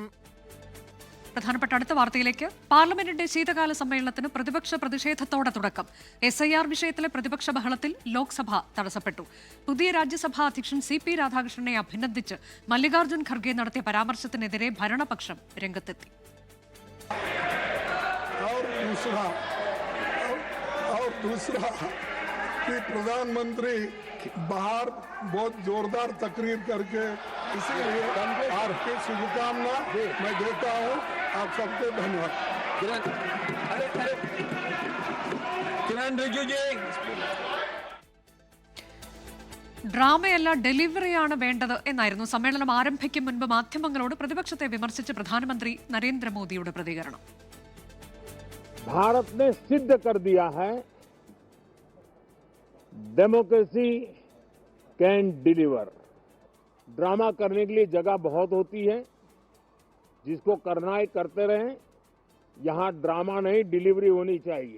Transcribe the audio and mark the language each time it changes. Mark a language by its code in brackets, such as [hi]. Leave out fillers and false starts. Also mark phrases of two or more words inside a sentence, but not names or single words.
[ml] പ്രധാനപ്പെട്ട അടുത്ത വാർത്തയിലേക്ക്. പാർലമെന്റിന്റെ ശീതകാല സമ്മേളനത്തിന് പ്രതിപക്ഷ പ്രതിഷേധത്തോടെ തുടക്കം. SIR വിഷയത്തിലെ പ്രതിപക്ഷ ബഹളത്തിൽ ലോക്സഭ തടസ്സപ്പെട്ടു. പുതിയ രാജ്യസഭാ അധ്യക്ഷൻ CP രാധാകൃഷ്ണനെ അഭിനന്ദിച്ച് മല്ലികാർജ്ജുൻ ഖർഗെ നടത്തിയ പരാമർശത്തിനെതിരെ ഭരണപക്ഷം രംഗത്തെത്തി. [hi] प्रधानमंत्री बाहर बहुत जोरदार तकरीर करके इसीलिए आपकी शुभकामना मैं देता हूँ. आप सबके धन्यवाद. किरण रिजिजू जी. [ml] ഡ്രാമയല്ല ഡെലിവറിയാണ് വേണ്ടത് എന്നായിരുന്നു സമ്മേളനം ആരംഭിക്കും മുൻപ് മാധ്യമങ്ങളോട് പ്രതിപക്ഷത്തെ വിമർശിച്ച് പ്രധാനമന്ത്രി നരേന്ദ്രമോദിയുടെ പ്രതികരണം. [hi] भारत ने सिद्ध कर दिया है [en] democracy can deliver. [hi] ड्रामा करने के लिए जगह बहुत होती है. जिसको करना है करते रहें. यहां ड्रामा नहीं, डिलीवरी होनी चाहिए.